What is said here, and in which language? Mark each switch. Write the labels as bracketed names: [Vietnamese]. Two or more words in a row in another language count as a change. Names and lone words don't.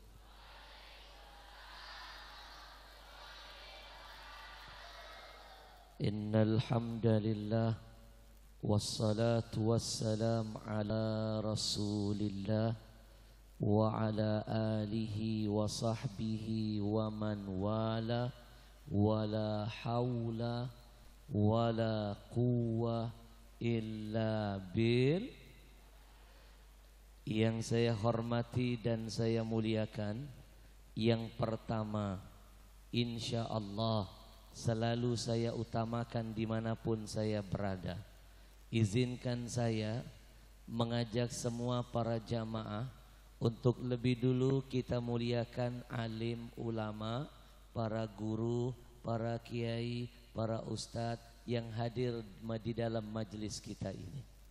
[Arabic] إن الحمد لله والصلاة والسلام على رسول الله وعلى آله وصحبه ومن والى ولا حول ولا قوة إلا بال. [Indonesian] Yang saya hormati dan saya muliakan, yang pertama, [Arabic] إن شاء الله [Indonesian] selalu saya utamakan dimanapun saya berada. Izinkan saya mengajak semua para jamaah untuk lebih dulu kita muliakan alim ulama, para guru, para kiai, para ustadz yang hadir di dalam majelis kita ini.